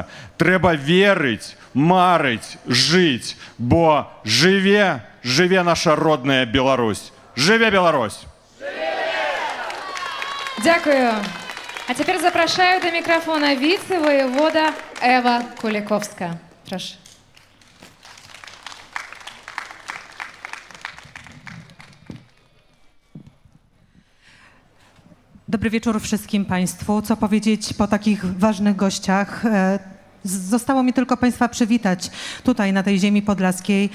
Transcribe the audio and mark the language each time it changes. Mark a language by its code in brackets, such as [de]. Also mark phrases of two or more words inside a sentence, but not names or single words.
[be] Трэба верыць, марыць, жыць, бо жыве наша родная Беларусь. Жыве Беларусь! [uk] Дякую. [be] А цяпер запрашаю да мікрафона віцэ-воевода Эва Куліковска. [uk] Прошу. [pl] Dobry wieczór wszystkim Państwu. Co powiedzieć po takich ważnych gościach? Zostało mi tylko Państwa przywitać tutaj na tej ziemi podlaskiej.